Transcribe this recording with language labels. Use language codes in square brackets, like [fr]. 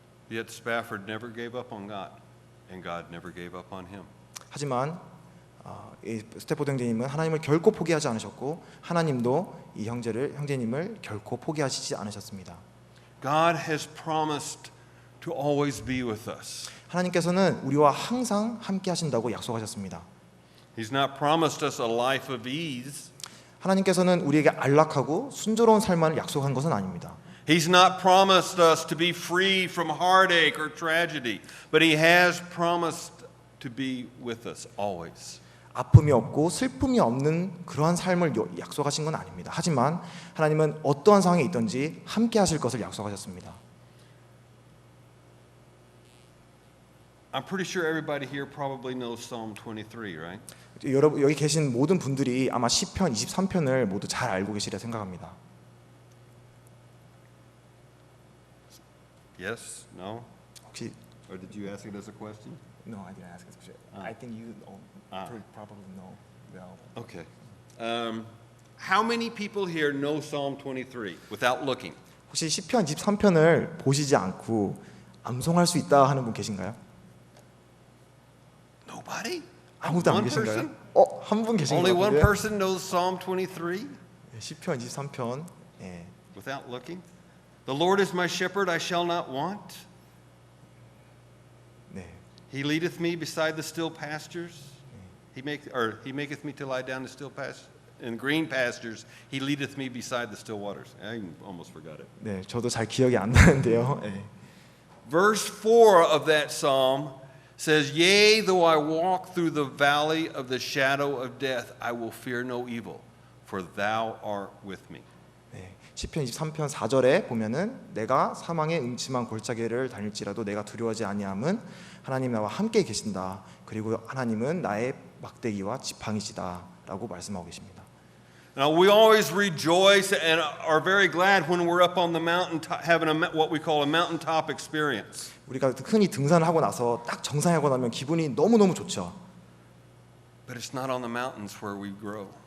[en] Yet Spafford never gave up on God, and God never gave up on him. [ko] 하지만 이 스태포드 형제님은 하나님을 결코 포기하지 않으셨고 하나님도 이 형제님을 결코 포기하시지 않으셨습니다. [en] God has promised to always be with us. [ko] 하나님께서는 우리와 항상 함께 하신다고 약속하셨습니다. [en] He's not promised us a life of ease. [ko] 하나님께서는 우리에게 안락하고 순조로운 삶만을 약속한 것은 아닙니다. [en] He's not promised us to be free from heartache or tragedy, but he has promised to be with us always. [ko] 아픔이 없고 슬픔이 없는 그러한 삶을 약속하신 건 아닙니다. 하지만 하나님은 어떠한 상황에 있든지 함께 하실 것을 약속하셨습니다. [en] I'm pretty sure everybody here probably knows Psalm 23, right? [ko] 여러분 여기 계신 모든 분들이 아마 시편 23편을 모두 잘 알고 계시리라 생각합니다. [en] Yes? No? [ko] 혹시 [en] Or did you ask it as a question? No, I didn't ask this question. I think you probably know well. Okay. How many people here know Psalm 23 without looking? [ko] 혹시 시편 23편을 보시지 않고 암송할 수 있다 하는 분 계신가요? [en] Nobody? [ko] 아무도 안 [en] One [ko] 계신가요? [en] person? [ko] 한 분 계신 것 [en] Only one [ko] 같은데. [en] person knows Psalm 23 [ko] 시편 23편. 예. [en] without looking? The Lord is my shepherd, I shall not want. [ko] 네. [en] He leadeth me beside the still pastures. He maketh me to lie down in green pastures. He leadeth me beside the still waters. I almost forgot it. [ko] 네, 저도 잘 기억이 안 나는데요. 예. [en] Verse 4 of that psalm says, Yea, though I walk through the valley of the shadow of death, I will fear no evil, for thou art with me. [ko] 네, 시편 23편 4절에 보면은 내가 사망의 음침한 골짜기를 다닐지라도 내가 두려워하지 아니함은 하나님 나와 함께 계신다. 그리고 하나님은 나의 막대기와 지팡이시다라고 말씀하고 계십니다. [en] Now we always rejoice and are very glad when we're up on the mountain having what we call a mountaintop experience. [ko] 우리가 흔히 등산을 하고 나서 딱 정상에 하고 나면 기분이 너무너무 좋죠. [en] But it's not on the mountains where we grow.